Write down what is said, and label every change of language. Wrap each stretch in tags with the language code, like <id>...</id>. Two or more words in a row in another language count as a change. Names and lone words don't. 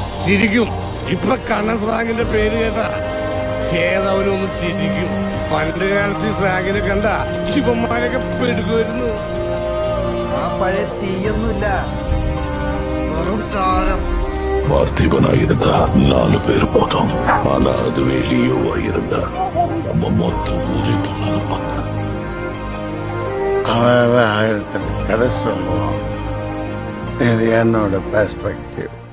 <ml>ചിരിക്കും. ഇപ്പൊ കണ്ണൻ സ്രാഗിന്റെ പേര് കേട്ടാ ഏതവനൊന്ന് ചിരിക്കും. പണ്ട് കാലത്ത് ഈ സ്രാഗിനെ കണ്ട ശിവന്മാരൊക്കെ പെടുക്കുമായിരുന്നു. ആ പഴയ തീയൊന്നുമില്ല, വെറും ചാരം.</ml> <ta>பார்த்திபனாயிருந்த 4 பேர் போதும். ஆனா அதுவே லியோவாயிருந்த நம்ம மொத்த ஊரை போனாலும் அவன் 1008 கதை சொல்லுவான். இது என்னோட பெர்ஸ்பெக்டிவ்.</ta>